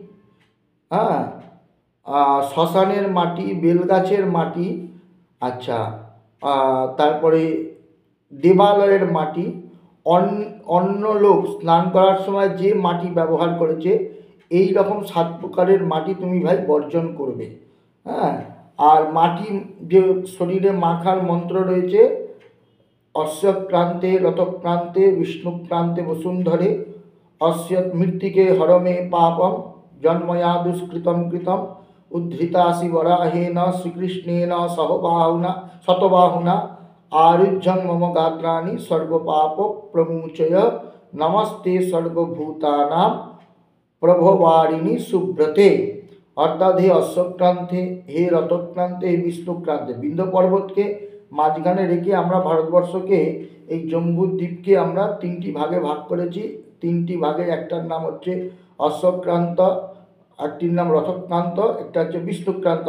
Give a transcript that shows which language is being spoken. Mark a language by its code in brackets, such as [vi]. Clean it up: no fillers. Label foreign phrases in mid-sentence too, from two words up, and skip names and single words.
[bn] শ্মশানের মাটি, বেলগাছের মাটি, আচ্ছা, তারপরে দেবালয়ের মাটি, অন্য লোক স্নান করার সময় যে মাটি ব্যবহার করেছে, এই রকম 7 প্রকারের মাটি তুমি ভাই বর্জন করবে। আর মাটি যে শরীরে মাখার মন্ত্র রয়েছে, [sa] অশ্বক্রান্তে রথক্রান্তে বিষ্ণুক্রান্তে বসুন্ধরে অস্য মৃত্তিকে হরমে পাপম জন্ময়া দুষ্কৃতম কৃতম উদ্ধৃতাসি বরাহেন শ্রীকৃষ্ণেন শতবাহুনা আরুহ্যং মম গাত্রাণি সর্বপাপ প্রমুচয় নমস্তে সর্বভূতানাম প্রভবারিণী সুব্রতে। [bn] অর্থাৎ হে অশ্বক্রান্তে, হে রথক্রান্তে, হে বিষ্ণুক্রান্তে, বিন্ধ্য পর্বতকে মাঝখানে রেখে আমরা ভারতবর্ষকে এই জম্বু দ্বীপকে আমরা 3টি ভাগে ভাগ করেছি। 3টি ভাগে একটার নাম হচ্ছে অশ্বক্রান্ত, একটির নাম রথক্রান্ত, একটা হচ্ছে বিষ্ণুক্রান্ত।